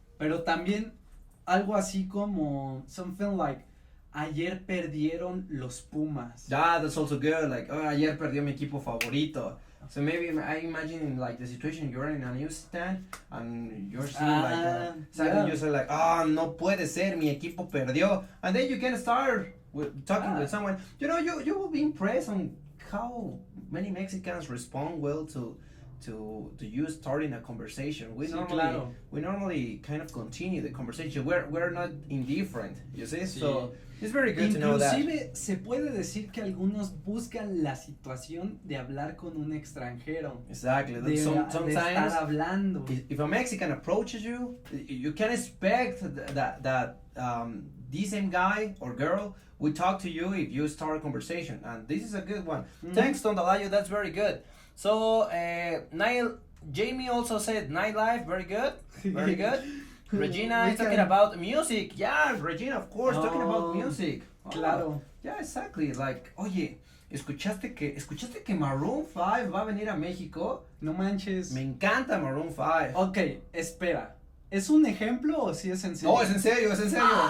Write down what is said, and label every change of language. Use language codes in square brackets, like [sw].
[es] Pero también algo así como [en] something like [es] ayer perdieron los Pumas. [en] Yeah, that's also good. Like, oh, [es] ayer perdió mi equipo favorito. [en] So maybe I imagine like the situation you're in a newsstand and you're seeing like something you say like, oh, [es] no puede ser, mi equipo perdió, [en] and then you can start with talking with someone. You know, you will be impressed on how many Mexicans respond well to you starting a conversation. We normally kind of continue the conversation. We're not indifferent, you see. Sí. So it's very good to know that. [es] Inclusive se puede decir que algunos buscan la situación de hablar con un extranjero. [en] Exactly. [es] De [en] Sometimes [es] estar hablando. [en] If a Mexican approaches you, you can expect that the same guy or girl will talk to you if you start a conversation, and this is a good one. Thanks, Tondalayo. That's very good. So, Jamie also said nightlife. Very good. Very good. Regina is talking about music. Yeah, Regina, of course, talking about music. [es] Claro. [en] Yeah, exactly. Like, [es] oye, ¿escuchaste que Maroon 5 va a venir a México? No manches. Me encanta Maroon 5. Ok, espera. ¿Es un ejemplo o si es en serio? No, es en serio, es en serio.